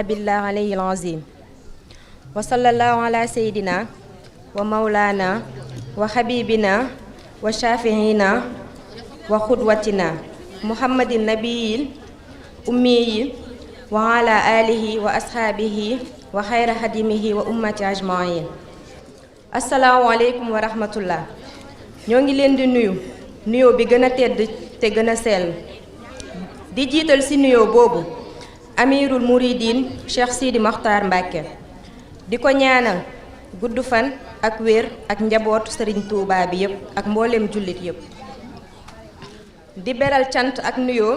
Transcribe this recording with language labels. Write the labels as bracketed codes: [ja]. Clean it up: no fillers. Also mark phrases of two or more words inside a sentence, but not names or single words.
[ar] بالله عليه العظيم وصلى الله على سيدنا ومولانا وحبيبنا وشفيعنا وقدوتنا محمد النبي الأمي وعلى آله وأصحابه وخير خديمه وأمته أجمعين. السلام عليكم ورحمة الله. [wo] ñoo ngi leen di nuyoo bi gën a tedd te gën a sell di jiital ci nuyoo boobu amirul muridin Cheikh Sidi Mokhtar Mbacke di ko ñaanal gudd fan ak wér ak njabootu Serigne Touba bi yépp ak mboolem jullit yépp di beral cant ak nuyoo